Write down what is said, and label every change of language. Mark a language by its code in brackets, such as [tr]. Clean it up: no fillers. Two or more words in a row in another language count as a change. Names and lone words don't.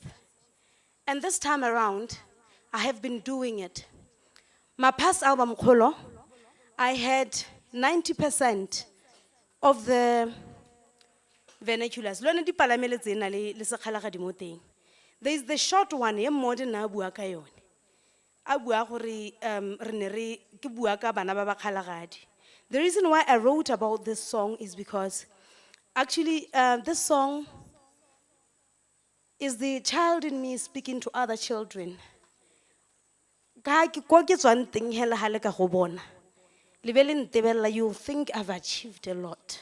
[en] And this time around, I have been doing it. My past album, Kolo, I had 90% of the vernaculars. There is the short one, [tn] ye modern na bua ka yone. A bua gore re ne re ke bua ka bana ba ba kgalagadi. [en] The reason why I wrote about this song is because actually this song is the child in me speaking to other children. You think I've achieved a lot.